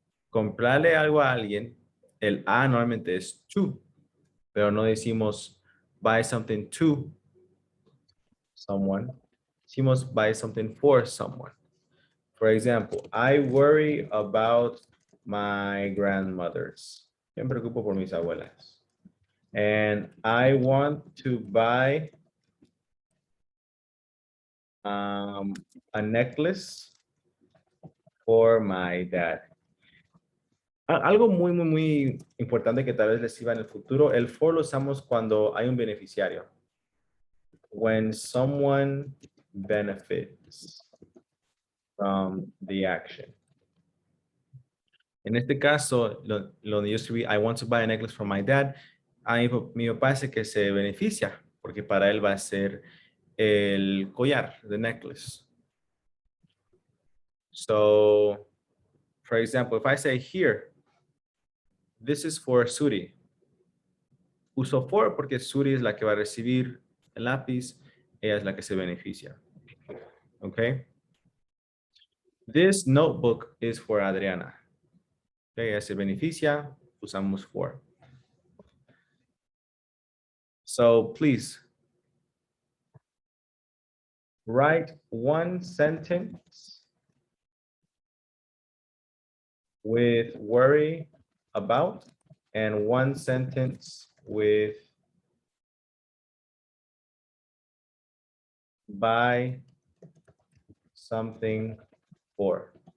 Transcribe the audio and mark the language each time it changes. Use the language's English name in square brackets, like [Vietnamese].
[Spanish] Comprarle algo a alguien, el a normalmente es to, pero no decimos [English] buy something to someone. [Spanish] Decimos [English] buy something for someone. For example, I worry about my grandmothers. [Spanish] Yo me preocupo por mis abuelas. [English] And I want to buy a necklace for my dad. [Spanish] Algo muy importante que tal vez les sirva en el futuro, el for lo usamos cuando hay un beneficiario. [English] When someone benefits from the action. [Spanish] En este caso, lo yo escribí, [English] I want to buy a necklace for my dad. [Spanish] A mi papá dice que se beneficia, porque para él va a ser el collar, [English] the necklace. So, for example, if I say here, this is for Suri. [Spanish] Uso for porque Suri es la que va a recibir el lápiz, ella es la que se beneficia. [English] Okay. This notebook is for Adriana. Okay, [Spanish] ella se beneficia, usamos for. [English] So please write one sentence with worry about and one sentence with buy something for.